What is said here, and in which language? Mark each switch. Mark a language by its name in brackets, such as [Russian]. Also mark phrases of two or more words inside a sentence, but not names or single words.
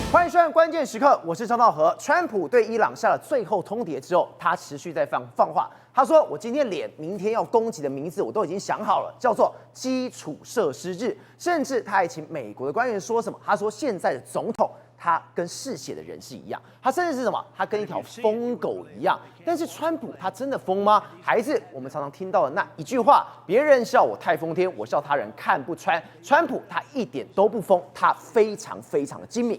[Chinese] 歡迎收看關鍵時刻，我是張道和。川普對伊朗下了最後通牒之後，他持續在放話。他說：“我今天連明天要攻擊的名字我都已經想好了，叫做基礎設施日。” 甚至他還請美國的官員說什麼？他說：“現在的總統。” 他跟嗜血的人是一樣，他甚至是什麼？他跟一條瘋狗一樣。但是川普他真的瘋嗎？還是我們常常聽到的那一句話：別人笑我太瘋天，我笑他人看不穿。川普他一點都不瘋，他非常非常的精明。